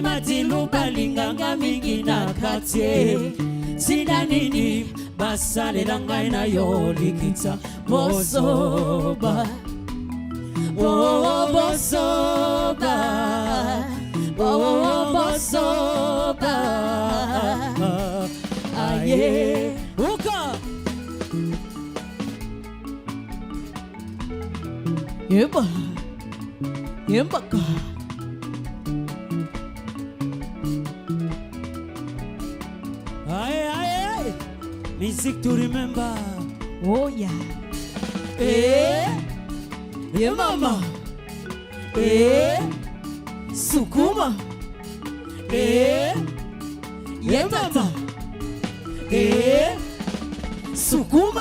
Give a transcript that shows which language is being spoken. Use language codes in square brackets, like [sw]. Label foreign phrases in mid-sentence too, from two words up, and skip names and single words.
[ln] madilu balinganga mingi na katie tina nini basalela ngai na yo likita bosoba bosoba bosoba aye uka yeba yembaka [en] aye music to remember. Oh yeah. Yeah mama. Sukuma. Yeah tata. [ln] Sukuma.